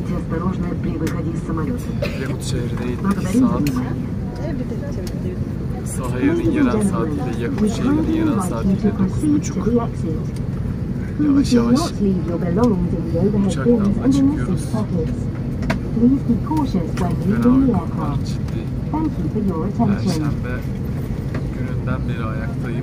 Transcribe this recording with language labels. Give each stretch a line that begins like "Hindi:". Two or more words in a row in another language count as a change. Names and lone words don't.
Russian: осторожно при выходе из самолета.
Turkish: Yakut şehrine indik.
Russian: Благодарим
Turkish: Saat
Russian: за внимание.
Turkish: Sahaya'nın yerel saatiyle Yakut şehrinin yerel saatiyle 9.30. Yavaş yavaş uçaktan çıkıyoruz. Fenalıklar ciddi. Perşembe gününden beri ayaktayım.